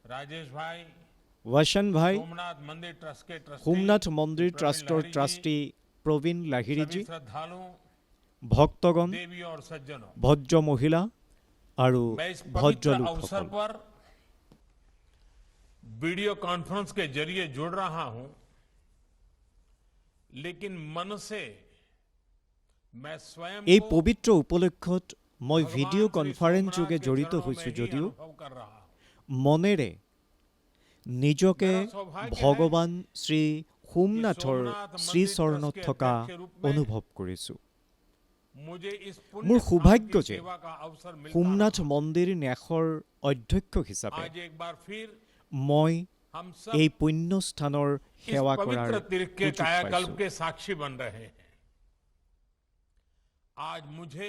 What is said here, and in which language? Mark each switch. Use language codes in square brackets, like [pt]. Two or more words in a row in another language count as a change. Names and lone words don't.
[as] ৱাসন ভাই, সোমনাথ মন্দিৰ ট্ৰাষ্টৰ ট্ৰাষ্টি প্ৰবীণ লাহিৰীজী, ভক্তগণ, ভদ্ৰ মহিলা আৰু ভদ্ৰ লোকসকল, [en] video conference [hi] के जरिए जुड़ रहा हूं, लेकिन मन से मैं स्वयं [as] এই পবিত্ৰ উপলক্ষত মই [en] video conference [as] যোগে জড়িত হৈছো যদিও মনেৰে নিজকে ভগৱান শ্ৰী সোমনাথৰ শ্ৰীচৰণত থকা অনুভৱ কৰিছো। মোৰ সৌভাগ্য যে সোমনাথ মন্দিৰ ন্যাসৰ অধ্যক্ষ হিচাপে মই এই পুণ্য স্থানৰ সেৱা কৰাৰ সুযোগ পাইছো।